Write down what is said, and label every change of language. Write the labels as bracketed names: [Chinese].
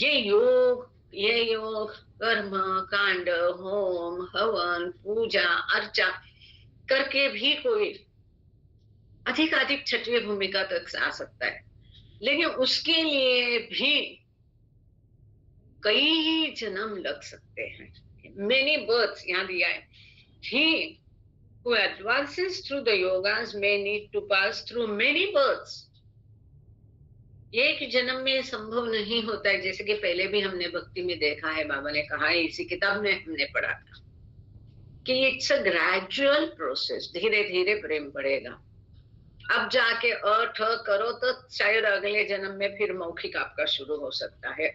[Hindi] ये योग कर्म कांड होम हवन पूजा अर्चा करके भी कोई अधिक छठवीं भूमिका तक आ सकता है, लेकिन उसके लिए भी कई जन्म लग सकते हैं, [English] many births [Hindi] यहाँ दिया है। [English] He who advances through the yogas may need to pass through many births. [Hindi] एक जन्म में संभव नहीं होता है, जैसे कि पहले भी हमने भक्ति में देखा है, बाबा ने कहा है, इसी किताब में हमने पढ़ा था कि [English] it's a gradual process, [Hindi] धीरे धीरे प्रेम बढ़ेगा। अब जाके अठ करो तो शायद अगले जन्म में फिर मौखिक आपका शुरू हो सकता है।